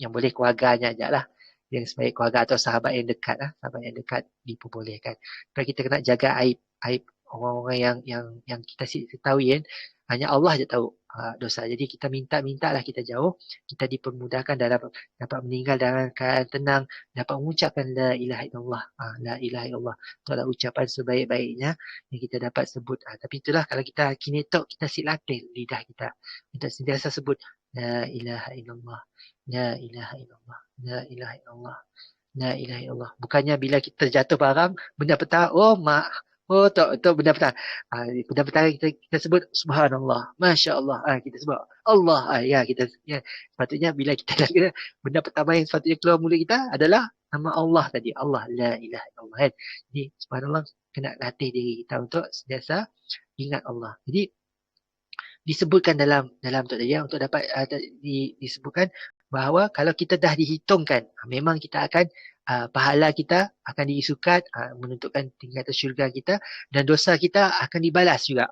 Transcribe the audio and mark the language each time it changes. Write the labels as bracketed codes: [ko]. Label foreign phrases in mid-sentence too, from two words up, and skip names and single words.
[ms] Yang boleh keluarganya je lah. Yang sebaik keluarga atau sahabat yang dekat lah. Sahabat yang dekat diperbolehkan. Supaya kita kena jaga aib orang-orang yang kita ketahui kan. Hanya Allah je tahu dosa. Jadi kita minta-mintalah kita jauh. Kita dipermudahkan dapat meninggal dalam keadaan tenang. Dapat mengucapkan [ar] لا إله إلا الله. لا إله إلا الله. [ms] Itu adalah ucapan sebaik-baiknya yang kita dapat sebut. Tapi itulah kalau kita kini tok, kita latih lidah kita. Kita sentiasa sebut [ar] لا إله إلا الله. لا إله إلا الله. لا إله إلا الله. لا إله إلا الله. [ms] Bukannya bila kita jatuh barang, benda pertama, oh mak, oh tok benda pertama. Benda pertama kita sebut [ar] سبحان الله، ما شاء الله. [ms] Kita sebut Allah. Ya kita ya. Sepatutnya bila kita dah kena, benda pertama yang sepatutnya keluar mulut kita adalah nama Allah tadi. Allah, [ar] لا إله إلا الله. [ms] Kan? Jadi subhanallah kena latih diri kita untuk sentiasa ingat Allah. Jadi disebutkan dalam tu tadi untuk dapat disebutkan bahawa kalau kita dah dihitungkan, memang kita akan pahala kita akan diisukan, menentukan tingkatan syurga kita, dan dosa kita akan dibalas juga.